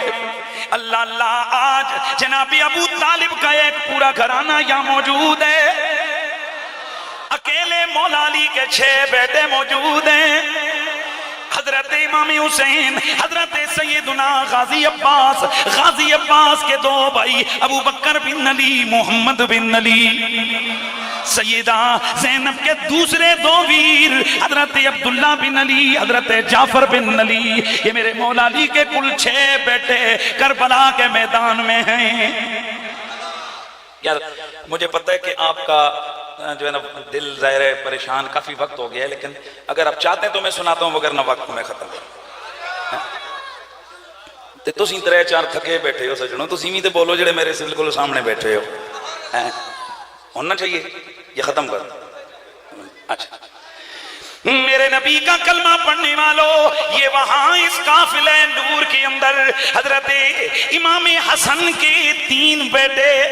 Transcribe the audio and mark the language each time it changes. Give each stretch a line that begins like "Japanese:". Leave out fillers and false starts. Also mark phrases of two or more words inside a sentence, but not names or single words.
Urdu: اللہ اللہ، آج جناب ابو طالب کا ایک پورا گھرانہ یہاں موجود ہے، اکیلے مولا علی کے 6 بیٹے موجود ہیں، حضرت امام حسین، حضرت سیدنا غازی عباس کے 2 بھائی ابو بکر بن علی، محمد بن علی، سیدہ زینب کے دوسرے 2 ویر حضرت عبداللہ بن علی، حضرت جعفر بن علی۔ یہ میرے مولا علی کے کل 6 بیٹے کربلا کے میدان میں ہیں۔ یار مجھے پتہ ہے کہ آپ کا جو ہے نا دل ظاہر ہے پریشان، کافی وقت ہو گیا ہے، لیکن اگر آپ چاہتے ہیں تو میں سناتا ہوں، وگرنہ وقت میں ختم
Punjabi: تے تسی 3-4 تھکے بیٹھے ہو سجنوں، تسی بھی تے بولو جڑے میرے بالکل سامنے بیٹھے ہو،
Urdu: ہونا چاہیے یہ ختم کر۔ اچھا میرے نبی کا کلمہ پڑھنے والوں، یہ وہاں اس قافلہ نور کے اندر حضرت امام حسن کے 3 بیٹے،